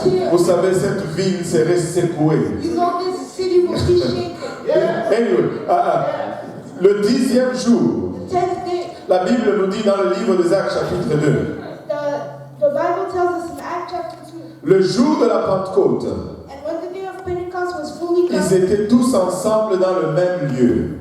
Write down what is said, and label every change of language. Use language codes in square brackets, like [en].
[fr] vous savez, cette ville serait secouée. [en] you know this city will be shaken. Anyway, [fr] le 10e jour, [en] The 10th day, [fr] la Bible nous dit dans le livre des Actes chapitre 2, [en] the Bible tells us in Acts chapter 2, [fr] le jour de la Pentecôte, [en] and when the day of Pentecost was fully [fr] ils [en] come, [fr] étaient tous ensemble dans le même lieu.